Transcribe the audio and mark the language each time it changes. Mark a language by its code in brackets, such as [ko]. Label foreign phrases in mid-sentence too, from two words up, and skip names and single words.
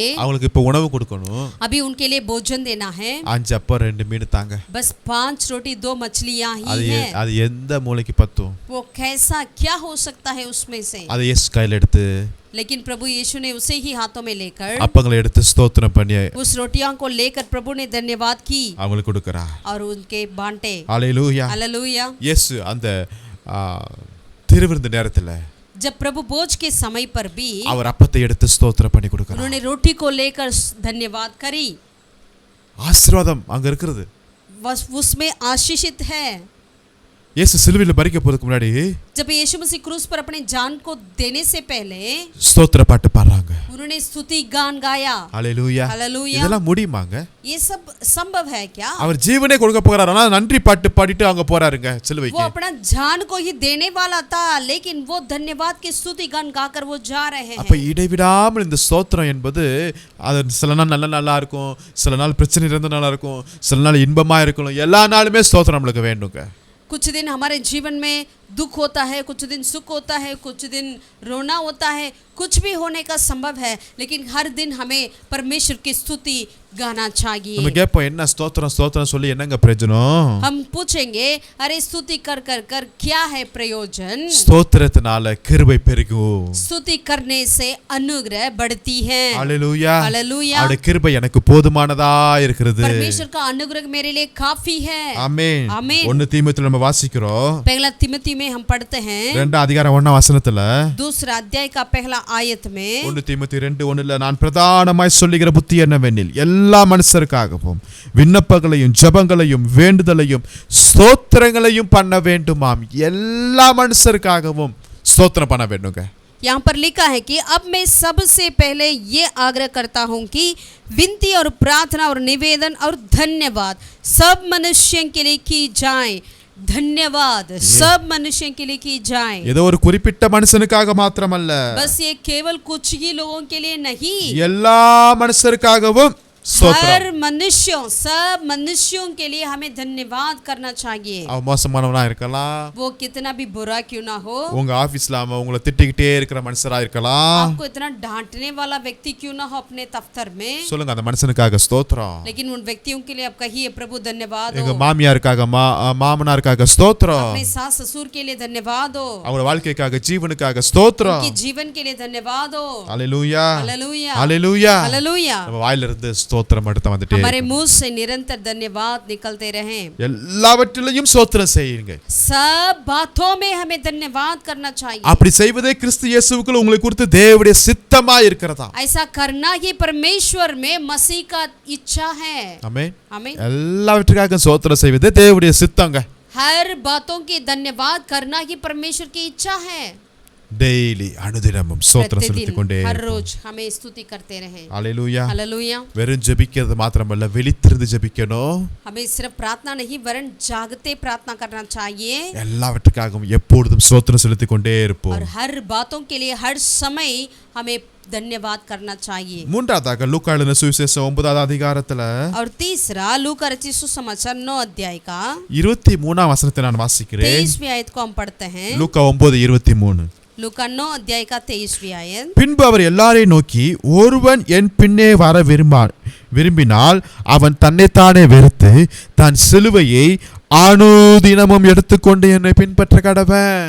[ta] அவங்களுக்கு இப்ப உணவு கொடுக்கணும். [hi] अभी उनके लिए भोजन देना है. [ta] 5 அப்பம் 2 மீன் தாங்க. [hi] बस 5 रोटी 2 मछलियां ही है. [ta] அது எந்த மூளைக்கு பத்தும்? [hi] वो कैसा क्या हो सकता है उसमें से? [ta] அதை இயேசு கையில எடுத்து [hi] लेकिन प्रभु यीशु ने उसे ही हाथों में लेकर [ta] அப்பங்களை எடுத்து ஸ்தோத்திரம் பண்ணி [hi] उस रोटियों को लेकर प्रभु ने धन्यवाद की [ta] அவங்களுக்கு கொடுக்கறார். [hi] और उनके बांटे. हालेलुया. हालेलुया. [ta] இயேசு அந்த திருவிருந்து நேரத்துல [hi] जब प्रभु भोज के समय पर भी [ta] அவர் அப்பத்தை எடுத்து ஸ்தோத்திரம் பண்ணி கொடுக்கறார். [hi] उन्होंने रोटी को लेकर धन्यवाद करी. [ta] ஆசீர்வாதம் அங்க இருக்குது. [hi] उसमें आशीषित है. [ta] இயேசு சிலுவையில மரிக்க போறதுக்கு முன்னாடி [hi] जब यीशु मसीह क्रूस पर अपने जान को देने से पहले [ta] ஸ்தோத்திர பாட்டு பாடுறாங்க. [hi] उन्होंने स्तुति गान गाया. हालेलुया. हालेलुया. [ta] இதெல்லாம் முடியுமாங்க? [hi] ये सब संभव है क्या? [ta] அவர் ஜீவனே கொடுக்க போறார். ஆனா நன்றி பாட்டு பாடிட்டு அங்க போறாருங்க சிலுவைக்கு. [hi] वो अपना जान को ही देने वाला था लेकिन वो धन्यवाद की स्तुति गान गाकर वो जा रहे हैं. [ta] அப்ப இடைவிடாமல் இந்த ஸ்தோத்திரம் என்பது அது சில நாள் நல்லா இருக்கும், சில நாள் பிரச்சனை இருந்தா நல்லா இருக்கும், சில நாள் இன்பமா இருக்கும். எல்லா நாளுமே ஸ்தோத்திரம் நமக்கு வேண்டுங்க. [hi] कुछ दिन हमारे जीवन में दुख होता है, कुछ दिन सुख होता है, कुछ दिन रोना होता है, कुछ भी होने का संभव है लेकिन हर दिन हमें परमेश्वर की स्तुति गाना चाहिए. [ta] நம்ம கேட்போம் என்ன ஸ்தோத்திரம் ஸ்தோத்திரம் சொல்லி என்னங்க பிரயோஜனம்? [hi] हम पूछेंगे अरे स्तुति कर कर कर क्या है प्रयोजन? [ta] ஸ்தோத்திரத்தினால கிருபை பெருகும். [hi] स्तुति करने से अनुग्रह बढ़ती है. हालेलुया. हालेलुया. [ta] அவருடைய கிருபை எனக்கு போதுமானதா இருக்கிறது. [hi] परमेश्वर का अनुग्रह मेरे लिए काफी है. [ta] ஆமென். [hi] आमीन. [ta] 1 தீமோத்தேயுல நம்ம வாசிக்கிறோம். [hi] पहला तिमोथी में हम पढ़ते हैं [ta] 2 அதிகாரம் 1 வசனத்துல [hi] दूसरा अध्याय का पहला आयत में [ta] 1 தீமோத்தேயு 2:1 நான் பிரதானமாய் சொல்லுகிற புத்தி என்னவெனில் எல்லா மனுஷருக்காகவும் விண்ணப்பங்களையும் ஜெபங்களையும் வேண்டுதலையும் ஸ்தோத்திரங்களையும் பண்ண வேண்டுமாம். எல்லா மனுஷருக்காகவும் ஸ்தோத்திரம் பண்ண வேண்டுங்க. [hi] यहाँ पर लिखा है कि अब मैं सबसे पहले ये आग्रह करता हूँ कि विनती और प्रार्थना और निवेदन और धन्यवाद सब मनुष्यों के लिए की जाए. धन्यवाद सब मनुष्यों के लिए की जाए. [ta] ஏதோ ஒரு குறிப்பிட்ட மனுஷனுக்காக மாத்திரமல்ல, [hi] बस ये केवल कुछ ही लोगों के लिए नहीं, [ta] எல்லா மனுஷருக்காகவும் [hi] हर मनुष्यों सब मनुष्यों के लिए हमें धन्यवाद करना चाहिए. [ta] அவன் மோசமானவனா இருக்கலாம், [hi] वो कितना भी बुरा क्यों ना हो, [ta] உங்க ஆபீஸ்ல அவன் உங்களை திட்டிக்கிட்டே இருக்கிற மனுஷரா இருக்கலாம், [hi] आपको इतना डांटने वाला व्यक्ति क्यों ना हो अपने दफ्तर में, [ta] சொல்லுங்க அந்த மனுஷனுக்காக ஸ்தோத்திரம். [hi] लेकिन उन व्यक्तियों के लिए आप कहिए प्रभु धन्यवाद [ta] எங்க [hi] हो. [ta] மாமியாருக்காக மாமனாருக்காக ஸ்தோத்திரம். [hi] अपने सास ससुर के लिए धन्यवाद हो. [ta] அவங்க வாழ்க்கைக்காக ஜீவனுக்காக ஸ்தோத்திரம். [hi] उनके जीवन के लिए धन्यवाद हो. [ta] ஹalleluya. [hi] हालेलुया. [ta] ஹalleluya. [hi] हालेलुया. [ta] நம்ம வாயில இருந்து ஸ்தோத்திரம் எடுத்து வந்துட்டே [hi] हमारे मुंह से निरंतर धन्यवाद निकलते रहे. [ta] எல்லாவற்றிலும் ஸ்தோத்திரம் செய்யுங்க. [hi] सब बातों में हमें धन्यवाद करना चाहिए. [ta] அப்படி செய்வதே கிறிஸ்து இயேசுவுக்குள் உங்களை குறித்து தேவனுடைய சித்தமா இருக்கிறதா. [hi] ऐसा करना ही परमेश्वर में मसीह का इच्छा है. [ta] ஆமென். [hi] आमीन. [ta] எல்லாவற்றுக்காக ஸ்தோத்திரம் செய்வதே தேவனுடைய சித்தங்க. [hi] हर बातों की धन्यवाद करना ही परमेश्वर की इच्छा है. [ta] டெய்லி அனுதினமும் ஸ்தோத்திரம் செலுத்திக் கொண்டே [hi] हर रोज हमें स्तुति करते रहे. [ta] ஹalleluya. [hi] हालेलुया. [ta] வெறும் ஜெபிக்கிறது மாத்திரமல்ல, விழித்திருந்து ஜெபிக்கணும். [hi] हमें सिर्फ प्रार्थना नहीं वरन जागते प्रार्थना करना चाहिए. [ta] எல்லாவற்றுக்காகவும் எப்பொழுதும் ஸ்தோத்திரம் செலுத்திக் கொண்டே இருப்போம். [hi] और हर बातों के लिए हर समय हमें धन्यवाद करना चाहिए. [ta] மூன்றாவதாக லூக்கா எழுதின சுவிசேஷம் 9வது அதிகாரத்துல [hi] और तीसरा लूका रचित सुसमाचार 9 अध्याय का [ta] 23ஆம் வசனத்தை நான் வாசிக்கிறேன். [hi] 23वीं आयत को हम पढ़ते हैं. [ta] லூக்கா 9:23. [hi] लूका 9 अध्याय का 23वीं आयत. [ta] பின்பு அவர் எல்லாரையும் நோக்கி, ஒருவன் என் பின்னே வர விரும்பினால் அவன் தன்னைத்தானே வெறுத்து தன் சிலுவையை அனுதினமும் எடுத்துக்கொண்டு என்னை பின்பற்ற கடவன்.